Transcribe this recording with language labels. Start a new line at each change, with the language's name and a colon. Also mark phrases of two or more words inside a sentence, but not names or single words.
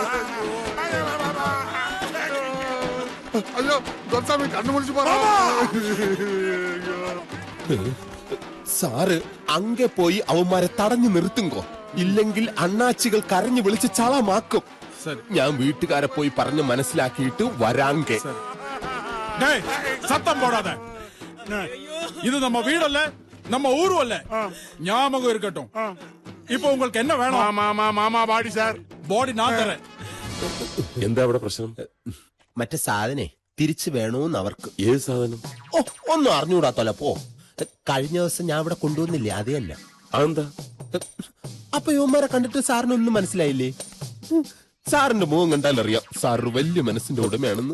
Malayalam: അയ്യോ ദോസ്താമി കണ്ണു മുടിച്ചു പറ. സാറ് അങ്ങെ പോയി അവന്മാരെ തടഞ്ഞു നിർത്തുങ്കോ, ഇല്ലെങ്കിൽ അണ്ണാച്ചികൾ കരഞ്ഞു വിളിച്ച് ചളമാക്കും. ഞാൻ വീട്ടുകാരെ പോയി പറഞ്ഞ് മനസ്സിലാക്കിയിട്ട് വരാങ്കെ.
Tamil: சத்தம் போடாத. இது நம்ம வீடல்ல, நம்ம ஊரு அல்ல. ஞாபகம் இருக்கட்டும். இப்போ உங்களுக்கு என்ன வேணும்? மாமா பாடி சார்,
Malayalam: ബോഡി ഞാൻ തരാം. എന്താ അവിടെ പ്രശ്നം? മറ്റേ സാധനെ തിരിച്ചു വേണോന്ന് അവർക്ക്. ഏത് സാധനം? ഓ, ഒന്നും അറിഞ്ഞുകൂടാത്തല്ല. പോ, കഴിഞ്ഞ ദിവസം ഞാൻ ഇവിടെ കൊണ്ടുവന്നില്ലേ, അതേ അല്ല. അതെന്താ? അപ്പൊ യുവന്മാരെ കണ്ടിട്ട് സാറിനൊന്നും മനസ്സിലായില്ലേ? സാറിന്റെ മുഖം കണ്ടാലറിയാം സാറ് വലിയ മനസ്സിന്റെ ഉടമയാണെന്ന്.